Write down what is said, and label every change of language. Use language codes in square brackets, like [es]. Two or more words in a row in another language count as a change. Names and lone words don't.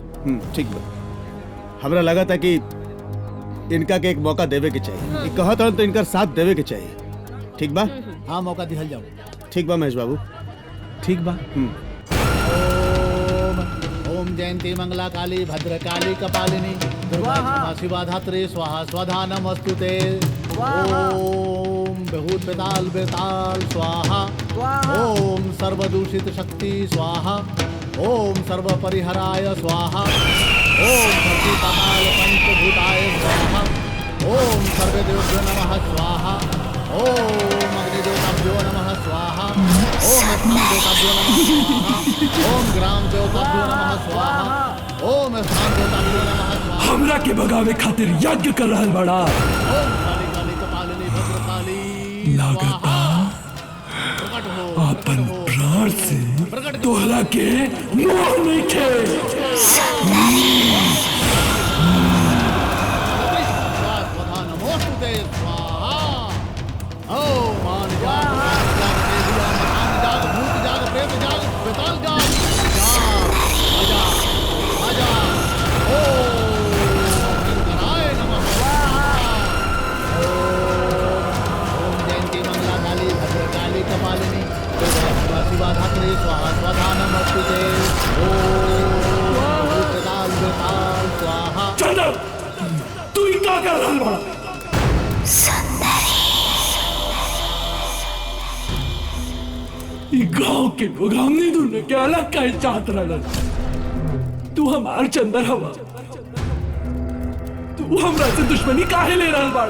[bho] ठीक बा। हमरा लगा था कि इनका के एक मौका देवे के चाहिए। ये कहत हन तो इनका साथ देवे के चाहिए। ठीक बा? हाँ मौका दिहल जाओ। ठीक बा महेश बाबू, ठीक बा। [sa] ओम जयंती मंगला काली भद्रकाली कपालिनी दुर्गा क्षमा शिवा धात्री स्वाहा स्वधा नमस्तुते। ओम बहुत बेताल बेताल स्वाहा। ओम सर्वदूषित शक्ति स्वाहा। ओम सर्व परिहराय स्वाहा। ओम धरती पाताल पंचभूताय स्वाहा। ओम सर्वदेवभ्यो नमः स्वाहा। ओम अग्निदेवताभ्यो नमः स्वाहा। ओम स्थानदेवताभ्यो नमः स्वाहा। ओम ग्राम देवताभ्यो नमः स्वाहा। ओम स्थान देवताभ्यो नमः स्वाहा। [bho] हमरा के भगावे खातिर यज्ञ कर रहल बड़ा। [sa] ओम काली काली कपालिनी भद्रकाली [bho] लागता अपन प्राण से तोहरा के मोह नहीं थे। [sa] स्वधा नमोस्तुते स्वाहा। [bho] ओम मान जाग जाग भूत जाग प्रेत जाग बेताल जाग आजा आजा। [sa] ओम शंकराय नमः स्वाहा। ओम जयंती मंगला काली भद्रकाली कपालिनी दुर्गा शिवा धात्री स्वाहा स्वधा नमस्तुते। ओम बेताल बेताल स्वाहा। [bho] चंदन तू ही क्या कर रहल बड़ा? गांव के लोग हमने दोनों के अलग कहे चाहत रहलन। तू हमार चंदन हवा, तू हमरा से दुश्मनी काहे ले रहल बाड़ा?